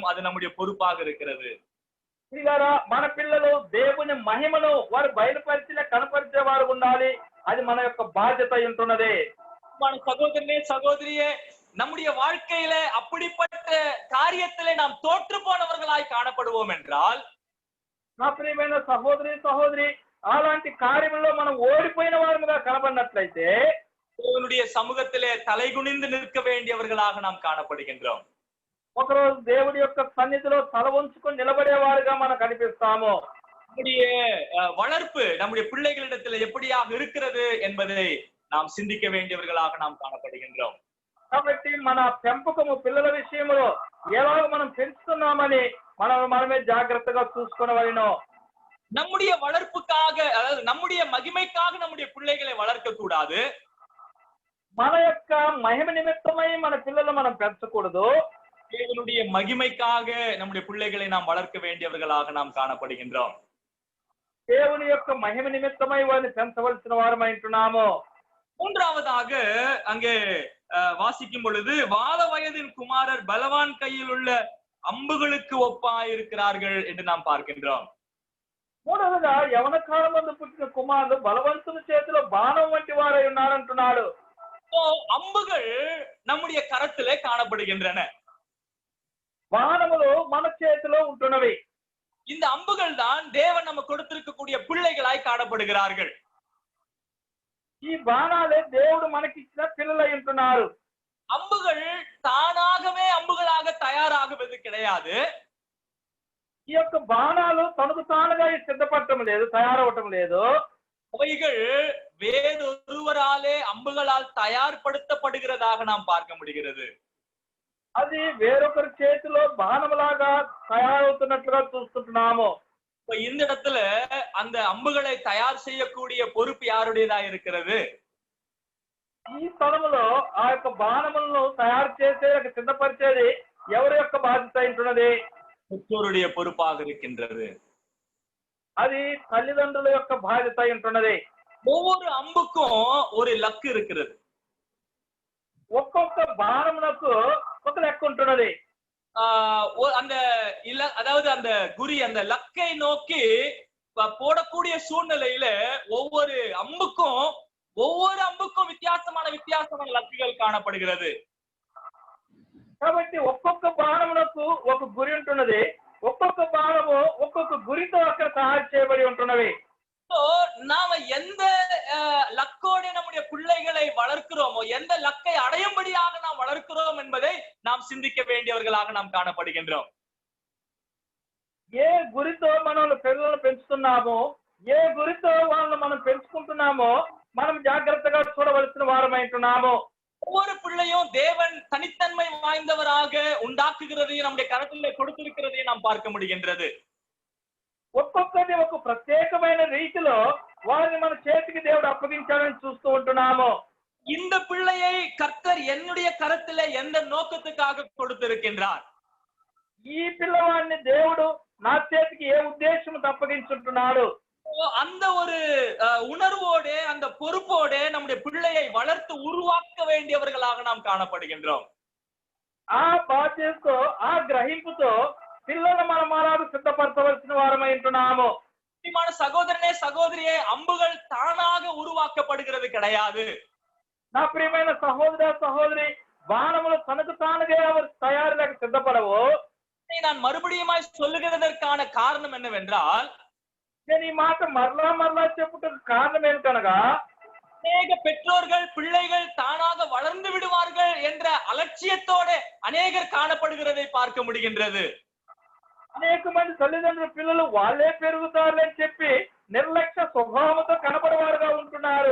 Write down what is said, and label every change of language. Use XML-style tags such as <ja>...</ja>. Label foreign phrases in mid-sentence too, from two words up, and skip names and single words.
<ta>அது நம்முடைய பொறுப்பாக இருக்கிறது.</ta> <te>మన పిల్లలు దేవుని మహిమను వారు బయలుపరిచే కనపరిచే వారు ఉండాలి. అది మన యొక్క బాధ్యత ఉంటున్నది.</te> <ta>சகோதரனே, சகோதரியே, நம்முடைய வாழ்க்கையில அப்படிப்பட்ட காரியத்திலே நாம் தோற்று போனவர்களாய் காணப்படுவோம் என்றால்,</ta> <te>నా ప్రియమైన సహోదరి అలాంటి కార్యంలో మనం ఓడిపోయిన వారముగా కనబడినట్లయితే</te> <ta>தேவனுடைய சமூகத்திலே தலைகுனிந்து நிற்க வேண்டியவர்களாக நாம் காணப்படுகின்றோம்.</ta> <te>ఒకరోజు దేవుడి యొక్క సన్నిధిలో తల వంచుకొని నిలబడేవారుగా మనం కనిపిస్తాము.</te> <ta>நம்முடைய வளர்ப்பு நம்முடைய பிள்ளைகளிடத்தில் எப்படியாக இருக்கிறது என்பதை நாம் சிந்திக்க வேண்டியவர்களாக நாம் காணப்படுகின்றோம்.</ta> <te>కాబట్టి మన పెంపకము పిల్లల విషయంలో ఎలాగ మనం పెంచుతున్నామని మనమే జాగ్రత్తగా చూసుకోవలను.</te> <ta>நம்முடைய வளர்ப்புக்காக, அதாவது நம்முடைய மகிமைக்காக நம்முடைய பிள்ளைகளை வளர்க்க கூடாது.</ta> <te>మన యొక్క మహిమ నిమిత్తమై మన పిల్లలు మనం పెంచకూడదు.</te> <ta>தேவனுடைய மகிமைக்காக நம்முடைய பிள்ளைகளை நாம் வளர்க்க வேண்டியவர்களாக நாம் காணப்படுகின்றோம்.</ta> <te>దేవుని యొక్క మహిమ నిమిత్తమై వారిని పెంచవలసిన వారమై ఉంటున్నాము.</te> <ta>மூன்றாவதாக அங்கே வாசிக்கும் பொழுது, வால வயதின் குமாரர் பலவான் கையில் உள்ள அம்புகளுக்கு ஒப்பாயிருக்கிறார்கள் என்று நாம் பார்க்கின்றோம்.</ta> <te>మూడవదిగా యవన కాలమందు పుట్టిన కుమారుడు బలవంతుని చేతిలో బాణం వంటి వారై ఉన్నారంటున్నాడు.</te> <ta>அம்புகள் நம்முடைய கரத்திலே காணப்படுகின்றன.</ta> <te>బాణములు మన చేతిలో ఉంటున్నవి.</te> <ta>இந்த அம்புகள் தான் தேவன் நம்ம கொடுத்திருக்கக்கூடிய பிள்ளைகளாய் காணப்படுகிறார்கள்.</ta> <te>ఈ బాణాలే దేవుడు మనకిచ్చిన పిల్లలై ఉంటున్నారు.</te> <ta>அம்புகள் தானாகவே அம்புகளாக தயாராகுவது கிடையாது.</ta> <te>ఈ యొక్క బాణాలు తనకు తానుగా సిద్ధపడటం లేదు, తయారవటం లేదు.</te> <ta>அவைகள் வேறொருவராலே அம்புகளால் தயார்படுத்தப்படுகிறதாக நாம் பார்க்க முடிகிறது.</ta> <te>అది వేరొకరి చేతిలో బాణములాగా తయారవుతున్నట్లుగా చూస్తుంటున్నాము.</te> <ta>இப்ப இந்த இடத்துல அந்த அம்புகளை தயார் செய்யக்கூடிய பொறுப்பு யாருடையதா இருக்கிறது?</ta> <te>ఈ స్థలములో ఆ యొక్క బాణములను తయారు చేసే సిద్ధపరిచేది ఎవరి యొక్క బాధ్యత ఉంటున్నది?</te> <ta>பெற்றோருடைய பொறுப்பாக இருக்கின்றது.</ta> <te>అది తల్లిదండ్రుల యొక్క బాధ్యత ఉంటున్నది.</te> <ta>ஒவ்வொரு அம்புக்கும் ஒரு லக்கு இருக்கிறது.</ta> <te>ఒక్కొక్క బాణమునకు ఒక లెక్క ఉంటున్నది.</te> <ta>அந்த அதாவது அந்த குறி அந்த லக்கை நோக்கி போடக்கூடிய சூழ்நிலையில ஒவ்வொரு அம்புக்கும் வித்தியாசமான லக்குகள் காணப்படுகிறது.</ta> <te>కాబట్టి ఒక్కొక్క బాణమునకు ఒక గురి ఉంటున్నది. ఒక్కొక్క బాణము ఒక్కొక్క గురితో అక్కడ తయారు చేయబడి ఉంటున్నవి.</te> <ta>நாம எந்த லக்கோட நம்முடைய பிள்ளைகளை வளர்க்கிறோமோ, எந்த லக்கை அடையும்படியாக நாம் வளர்க்கிறோம் என்பதை நாம் சிந்திக்க வேண்டியவர்களாக நாம் காணப்படுகின்றோம்.</ta> <te>ఏ గురితో మనం పిల్లలను పెంచుతున్నామో, ఏ గురితో వాళ్ళని మనం పెంచుకుంటున్నామో మనం జాగ్రత్తగా చూడవలసిన వారమైంటున్నాము.</te> <ta>ஒவ்வொரு பிள்ளையும் தேவன் தனித்தன்மை வாய்ந்தவராக உண்டாக்குகிறதையும் நம்முடைய கரத்திலே கொடுத்திருக்கிறதையும் நாம் பார்க்க முடிகின்றது.</ta> <te>ఒక్కొక్కటి ఒక ప్రత్యేకమైన రీతిలో వారిని మన చేతికి దేవుడు అప్పగించాలని చూస్తూ ఉంటున్నాము.</te> <ta>இந்த பிள்ளையை கர்த்தர் என்னுடைய கரத்திலே எந்த நோக்கத்துக்காக கொடுத்திருக்கின்றார்?</ta> <te>ఈ పిల్లవాడిని దేవుడు నా చేతికి ఏ ఉద్దేశంతో అప్పగించుంటున్నాడు?</te> <ta>அந்த ஒரு உணர்வோட அந்த பொறுப்போட நம்முடைய பிள்ளையை வளர்த்து உருவாக்க வேண்டியவர்களாக நாம் காணப்படுகின்றோம்.</ta> <te>ఆ బాధ్యతతో ఆ గ్రహింపుతో పిల్లలు మనం అలాగ సిద్ధపరచవలసిన వారమై ఉంటున్నాము.</te> <ta>சகோதரனே சகோதரியே, அம்புகள் தானாக உருவாக்கப்படுகிறது கிடையாது.</ta> <te>నా ప్రియమైన సహోదర సహోదరి, బాణములు తనకు తానుగా அவர் తయారులకు సిద్ధపడవు.</te> <ta>நான் மறுபடியுமாய் சொல்லுகிறதற்கான காரணம் என்னவென்றால்,</ta> <te>నేను ఈ మాట మరలా చెప్పుటకు కారణం ఏమిటనగా,</te> <ta>அநேக பெற்றோர்கள் பிள்ளைகள் தானாக வளர்ந்து விடுவார்கள் என்ற அலட்சியத்தோட அநேகர் காணப்படுகிறதை பார்க்க முடிகின்றது.</ta> <te>అనేక మంది తల్లిదండ్రుల పిల్లలు వాళ్ళే పెరుగుతారు అని చెప్పి నిర్లక్ష్య స్వభావంతో కనబడేవారుగా ఉంటున్నారు.</te>